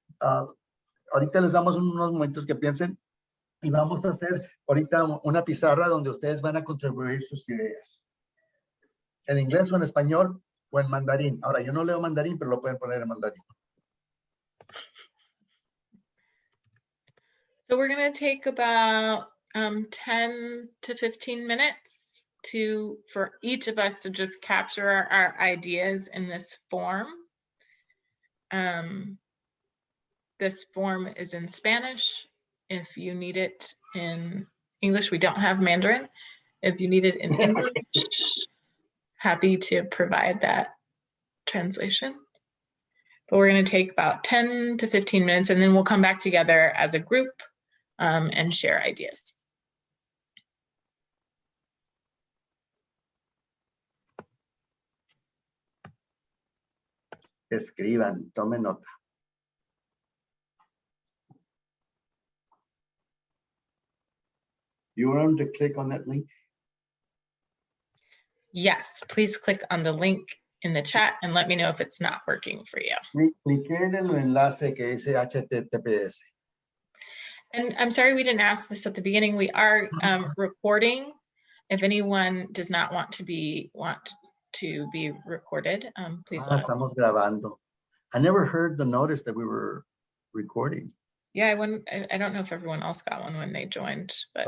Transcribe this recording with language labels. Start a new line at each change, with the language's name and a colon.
Spanish: Ahorita les damos unos momentos que piensen y vamos a hacer ahorita una pizarra donde ustedes van a contribuir sus ideas. En inglés o en español o en mandarín. Ahora, yo no leo mandarín, pero lo pueden poner en mandarín.
English: So we're going to take about 10 to 15 minutes for each of us to just capture our ideas in this form. This form is in Spanish. If you need it in English, we don't have Mandarin. If you need it in English, happy to provide that translation. But we're going to take about 10 to 15 minutes, and then we'll come back together as a group and share ideas.
Spanish: Escriban, tomen nota.
English: You want to click on that link? Yes, please click on the link in the chat and let me know if it's not working for you.
Spanish: Clique en el enlace que dice HTTPS.
English: And I'm sorry we didn't ask this at the beginning. We are recording. If anyone does not want to be recorded, please let us know.
Spanish: Estamos grabando.
English: I never heard the notice that we were recording. Yeah, I don't know if everyone else got one when they joined, but